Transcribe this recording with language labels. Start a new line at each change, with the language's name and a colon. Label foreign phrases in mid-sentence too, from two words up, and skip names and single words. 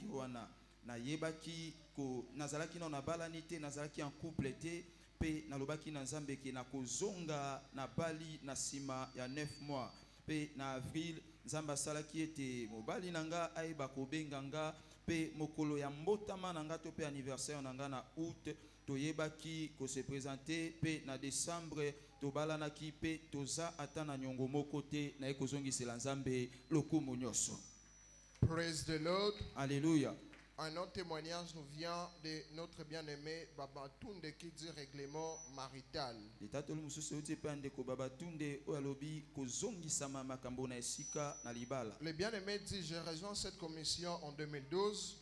Lingala: wana nayebaki ko nazalaki na balani te nazalaki
French: en couple
Lingala: te pe nalobaki na nzambe ke nakozonga na bali na sima ya 9 mois pe na avril nzambe asalaki ete mobali nanga ayeba kobenga nga pe mokolo ya mbotama nanga to pe anniversaire nanga na août toyebaki ko
French: se présenter
Lingala: pe na décembre tobalanaki pe toza ata na nyongo moko te na ekozongisela nzambe lokumu nyonso.
English: Praise the Lord.
French: Alléluia. Un autre témoignage nous vient de notre bien-aimé Babatunde qui dit règlement marital. Le bien-aimé dit, j'ai rejoint cette commission en 2012.